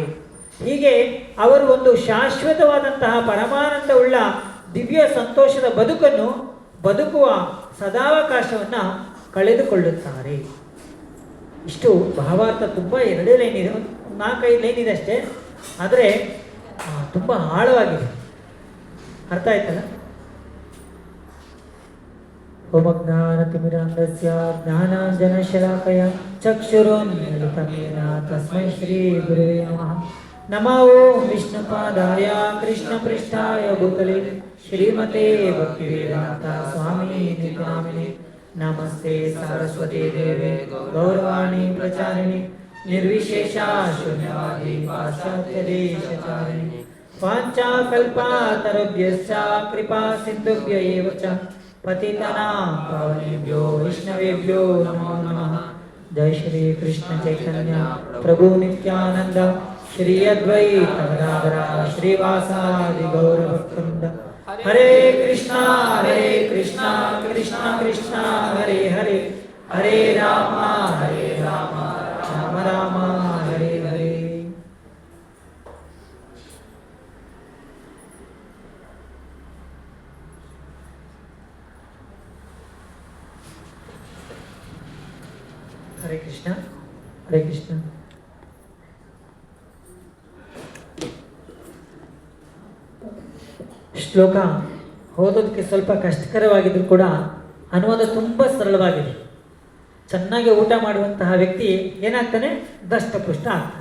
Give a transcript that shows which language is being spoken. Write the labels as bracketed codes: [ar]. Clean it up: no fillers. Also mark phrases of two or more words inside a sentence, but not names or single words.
[kn] ಹೀಗೆ ಅವರು ಒಂದು ಶಾಶ್ವತವಾದಂತಹ ಪರಮಾನಂದವುಳ್ಳ ದಿವ್ಯ ಸಂತೋಷದ ಬದುಕನ್ನು ಬದುಕುವ ಸದಾವಕಾಶವನ್ನು ಕಳೆದುಕೊಳ್ಳುತ್ತಾರೆ. ಇಷ್ಟು ಭಾವಾರ್ಥ. ತುಂಬ 2 ಲೈನ್ ಇದೆ, 4-5 ಲೈನ್ ಇದೆ ಅಷ್ಟೇ, ಆದರೆ ತುಂಬ ಆಳವಾಗಿದೆ. ಅರ್ಥ ಆಯ್ತಲ್ಲ? [sa] ಓಮಜ್ಞಾನತಿಮಿರಾಂಧಸ್ಯ ಜ್ಞಾನಾಂಜನಶಲಾಕಯ ಚಕ್ಷುರುನ್ಮಿಲಿತಂ ಯೇನ ತಸ್ಮೈ ಶ್ರೀ ಗುರುವೇ ನಮಃ. ನಮೋ ವಿಷ್ಣುಪಾದಾಯ ಕೃಷ್ಣಪೃಷ್ಠಾಯ ಭೂತಲೆ ಶ್ರೀಮತೆ ಭಕ್ತಿವೇದಾಂತ ಸ್ವಾಮಿ ನಿತ್ಯಾಮಿನೆ. ನಮಸ್ತೆ ಸರಸ್ವತಿ ದೇವೆ ಗೌರವಾಣಿ ಪ್ರಚಾರಿಣಿ ನಿರ್ವಿಶೇಷ ಶೂನ್ಯವಾದಿ ಪಾಶ್ಚಾತ್ಯ ದೇಶಚಾರಿಣಿ. ವಾಂಛಾಕಲ್ಪತರುಭ್ಯಶ್ಚ ಕೃಪಾ ಸಿಂಧುಭ್ಯ ಏವ ಚ ಪತಿತಾನಾಂ ಪಾವನೇಭ್ಯೋ ವೈಷ್ಣವೇಭ್ಯೋ ನಮೋ ನಮಃ. ಜೈ ಶ್ರೀ ಕೃಷ್ಣ ಚೈತನ್ಯ ಪ್ರಭು ನಿತ್ಯಾನಂದ ಶ್ರೀ ಅದ್ವೈತ ಗದಾಧರ ಶ್ರೀವಾಸಾದಿ ಗೌರಭಕ್ತವೃಂದ. ಹರೇ ಕೃಷ್ಣ ಕೃಷ್ಣ ಕೃಷ್ಣ ಹರೇ ಹರೇ, ಹರೇ ರಾಮ ರಾಮ ರಾಮ ಹರೇ ಹರೇ. ಹರೇ ಕೃಷ್ಣ ಹರೇ ಕೃಷ್ಣ. [kn] ಶ್ಲೋಕ ಓದೋದಕ್ಕೆ ಸ್ವಲ್ಪ ಕಷ್ಟಕರವಾಗಿದ್ದರೂ ಕೂಡ ಅನುವಾದ ತುಂಬ ಸರಳವಾಗಿದೆ. ಚೆನ್ನಾಗಿ ಊಟ ಮಾಡುವಂತಹ ವ್ಯಕ್ತಿ ಏನಾಗ್ತಾನೆ? ದಷ್ಟಪುಷ್ಟ ಆಗ್ತಾನೆ.